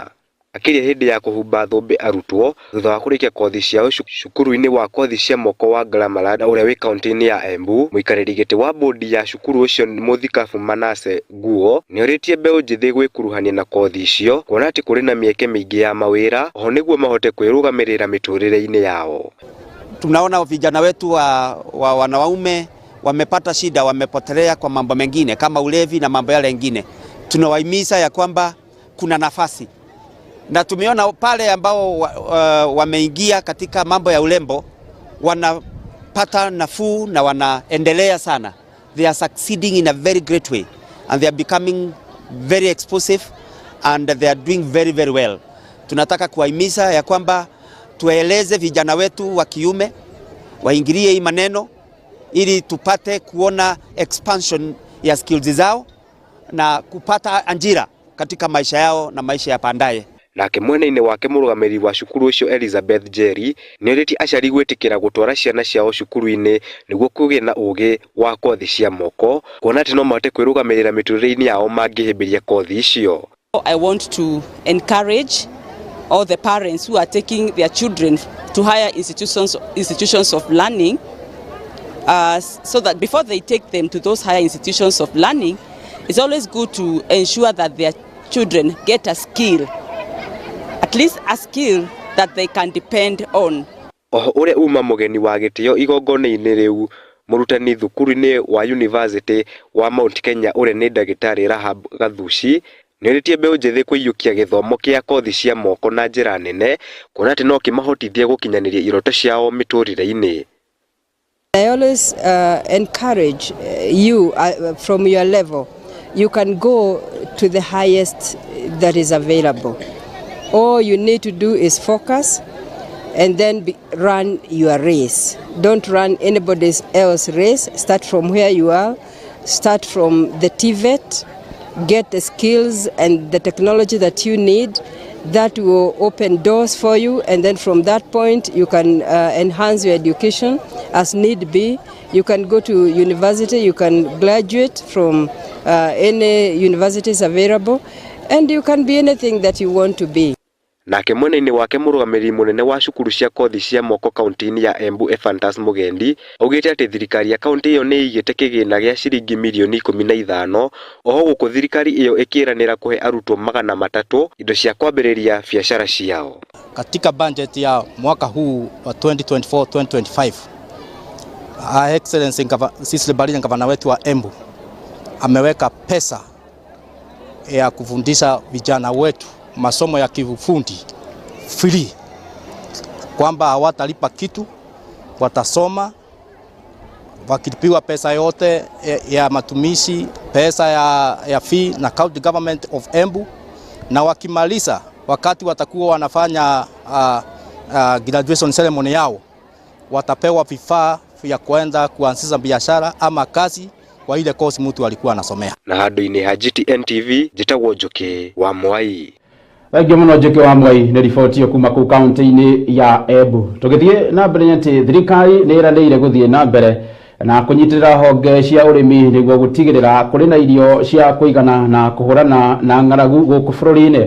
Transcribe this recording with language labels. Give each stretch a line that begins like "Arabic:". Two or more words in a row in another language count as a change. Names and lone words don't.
Kikuyu: Akiria hindi ya kuhumba thumbi arutwo thutha wa kurikia kothi ciao cukuru-ini wa kothi cia moko wa Gramalada uria wi county-ini ya Embu, muikariri giti wa bodi ya cukuru ucio Muthikafu Manase Guo ni oritie mbeũ njĩthĩ gwikuruhania na kothi icio kuona ati kuri na mieke mingi ya mawira oho niguo mahote kwirugamirira miturire-ini yao.
Swahili: Tunaona vijana wetu wa wanaume wamepata shida, wamepotelea kwa mambo mengine kama ulevi na mambo yale mengine. Tunawahimiza ya kwamba kuna nafasi. Na tumeona pale ambao wameingia katika mambo ya ulembo wanapata nafuu na wanaendelea sana.
English: They are succeeding in a very great way and they are becoming very explosive and they are doing very very well.
Swahili: Tunataka kuwahimiza ya kwamba tueleze vijana wetu wa kiume waingilie hii maneno ili tupate kuona expansion ya skills zao na kupata ajira katika maisha yao na maisha ya baadaye.
Kikuyu: Nake mwena-ini wake murugamiri wa cukuru ucio Elizabeth Jerry ni oriti acari gwitikira gutwara ciana ciao cukuru-ini niguo kugie na ugi wa kothi cia moko kuona ati no mahote kwirugamirira miturire-ini yao mangihimbiria kothi icio.
English: I want to encourage all the parents who are taking their children to higher institutions of learning so that before they take them to those higher institutions of learning, it's always good to ensure that their children get a skill, at least a skill that they can depend on.
Kikuyu: Oho ure uma mugeni wa gitio igongone-ini riu murutani thukuru-ini wa university wa Mount Kenya ure ni ndagitari Rahab Gathushi ni oritie mbeũ njĩthĩ kwiyukia githomo kia kothi cia moko na njira nene kuona ati no kimahotithie gukinyaniria iroto ciao miturire-ini.
English: I always encourage you from your level. You can go to the highest that is available. All you need to do is focus and then run your race. Don't run anybody else's race. Start from where you are. Start from the TVET. Get the skills and the technology that you need. That will open doors for you, and then from that point you can enhance your education as need be. You can go to university, you can graduate from any universities available, and you can be anything that you want to be.
Kikuyu: Nake mwena-ini wake murugamiri munene wa cukuru cia kothi cia moko kaunti-ini ya Embu Ephantus Mugendi augite ati thirikari ya kaunti iyo ni igite kigina gia ciringi milioni 15 oho guku thirikari iyo ikiranira kuhe arutwo 300 indo cia kwambiriria biashara ciao.
Swahili: Katika budget ya mwaka huu wa 2024-2025 Excellency Sisi Barija gavana wetu wa Embu ameweka pesa ya kufundisha vijana wetu masomo ya kiufundi free, kwamba hawatalipa kitu, watasoma wakilipiwa pesa yote ya matumishi, pesa ya fee na
English: county government of Embu,
Swahili: na wakimaliza wakati watakuwa wanafanya
English: graduation ceremony
Swahili: yao watapewa vifaa vya kwenda kuanzisha biashara ama kazi kwa ile course mtu alikuwa anasomea.
Kikuyu: Na handu-inĩ ha GTN TV njĩtagwo Njũkĩ wa Mwai. Thangi muno Njũkĩ wa Mwai nĩ riboti kuma ku kaunti-inĩ ya Embu. Tũgĩthiĩ na mbere atĩ thirikari nĩ ĩranĩire gũthiĩ na mbere na kũnyitĩrĩra honge cia ũrĩmi nĩguo gũtigĩrĩra kũrĩ na irio cia kũigana na kũhũrana na ng'aragu gũkũ bũrũri-inĩ.